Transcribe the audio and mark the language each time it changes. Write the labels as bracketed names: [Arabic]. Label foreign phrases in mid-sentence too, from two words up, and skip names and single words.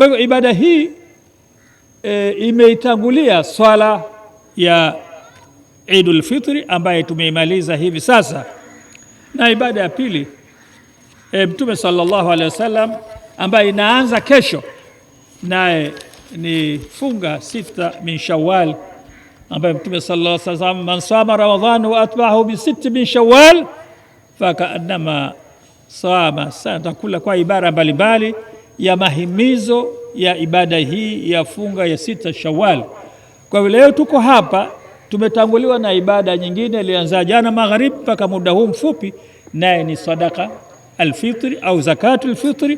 [Swahili] Kwa hivyo ibada hii imeitangulia swala ya Eidul Fitri ambaye tumeimaliza hivi sasa, na ibada ya pili Mtume [Arabic] صلى الله عليه وسلم [Swahili] ambaye inaanza kesho, naye ni funga sita [Arabic] من شوال, [Swahili] ambaye Mtume [Arabic] صلى الله عليه وسلم, من صام رمضان وأتبعه بست من شوال فكأنما صام سنة, [Swahili] kula kwa ibara mbalimbali ya mahimizo ya ibada hii ya funga ya sita Shawwal. Kwa vile leo tuko hapa, tumetanguliwa na ibada nyingine ilianza jana magharibi mpaka muda huu mfupi, naye ni sadaka alfitri au zakatul fitri.